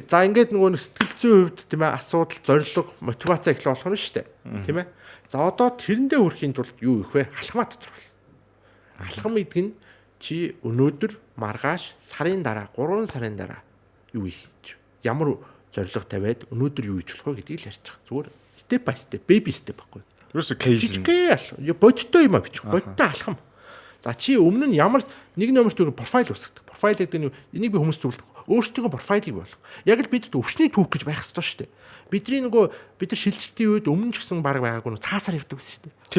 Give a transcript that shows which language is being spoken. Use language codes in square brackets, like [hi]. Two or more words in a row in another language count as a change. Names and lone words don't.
[mn] За ингээд нөгөө сэтгэл зүйн хувьд тийм ээ асуудал, зорилго, мотивац их болох нь шүү дээ. Тийм ээ. За одоо тэрэндээ хүрэхийн тулд юу их вэ? Алхмаа тодорхой. Алхам гэдэг нь чи өнөөдөр, маргааш, сарын дараа, 3 сарын дараа юу хийж, ямар зорилго тавиад өнөөдөр юу хийж болох вэ гэдгийг л ярьж байгаа. [en] Зүгээр step by step, baby step байхгүй. use case. [mn] Бодтой юм а бичих. Бодтой алхам. За чи өмнө нь ямар нэг номерт профайл үүсгдэг. Профайл гэдэг нь энийг би хүмүүст зөвлөдөг. Өөрсдөө профайлыг болгох. Яг л бид өвчний түүх гэж байх ёстой шүү дээ. Бидний бид нар шилжилтийн үед өмнө ч гэсэн баг байгаагүй цаасаар явдаг гэсэн шүү дээ.